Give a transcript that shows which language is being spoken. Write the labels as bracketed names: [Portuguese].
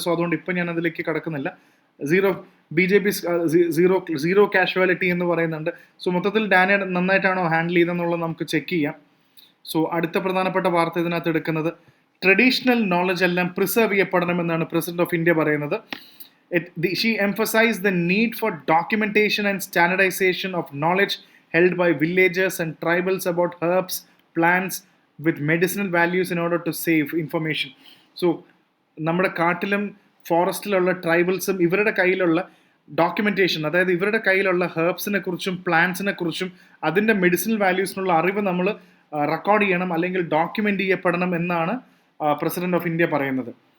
[Malayalam] So അതുകൊണ്ട് ഇപ്പം ഞാൻ അതിലേക്ക് കടക്കുന്നില്ല. BJP സീറോ കാഷ്വാലിറ്റി എന്ന് പറയുന്നുണ്ട്. സോ മൊത്തത്തിൽ ഡാനെ നന്നായിട്ടാണോ ഹാൻഡിൽ ചെയ്തെന്നുള്ളത് നമുക്ക് ചെക്ക് ചെയ്യാം. സോ അടുത്ത പ്രധാനപ്പെട്ട വാർത്ത ഇതിനകത്ത് എടുക്കുന്നത്, ട്രഡീഷണൽ നോളജ് എല്ലാം പ്രിസർവ് ചെയ്യപ്പെടണമെന്നാണ് പ്രസിഡന്റ് ഓഫ് ഇന്ത്യ പറയുന്നത്. [English] She emphasized the need for documentation and standardization of knowledge held by villagers and tribals about herbs, plants with medicinal values in order to save information. [Malayalam] So, നമ്മുടെ കാട്ടിലും ഫോറസ്റ്റിലുള്ള ട്രൈബൽസും ഇവരുടെ കയ്യിലുള്ള documentation, അതായത് ഇവരുടെ കയ്യിലുള്ള ഹെർബ്സിനെ കുറിച്ചും പ്ലാന്റ്സിനെ കുറിച്ചും അതിൻ്റെ മെഡിസിനൽ വാല്യൂസിനുള്ള അറിവ് നമ്മൾ റെക്കോർഡ് ചെയ്യണം അല്ലെങ്കിൽ ഡോക്യുമെൻ്റ് ചെയ്യപ്പെടണം എന്നാണ് പ്രസിഡന്റ് ഓഫ് ഇന്ത്യ പറയുന്നത്.